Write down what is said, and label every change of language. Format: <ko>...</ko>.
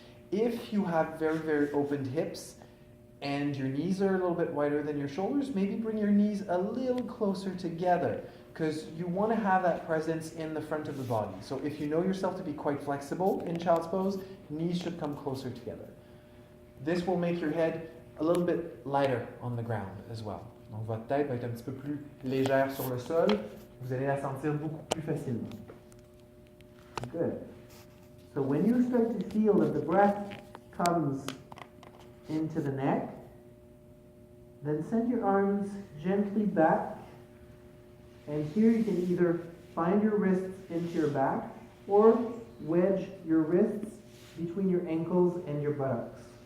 <en>If you have very, very opened hips and your knees are a little bit wider than your shoulders, maybe bring your knees a little closer together because you want to have that presence in the front of the body. So if you know yourself to be quite flexible in child's pose, knees should come closer together. This will make your head a little bit lighter on the ground as well.</en> <fr>Donc votre tête va être un petit peu plus légère sur le sol. Vous allez la sentir beaucoup plus facilement.</fr> <en>Good. So when you start to feel that the breath comes into the neck, then send your arms gently back. And here you can either find your wrists into your back or wedge your wrists between your ankles and your buttocks.</en>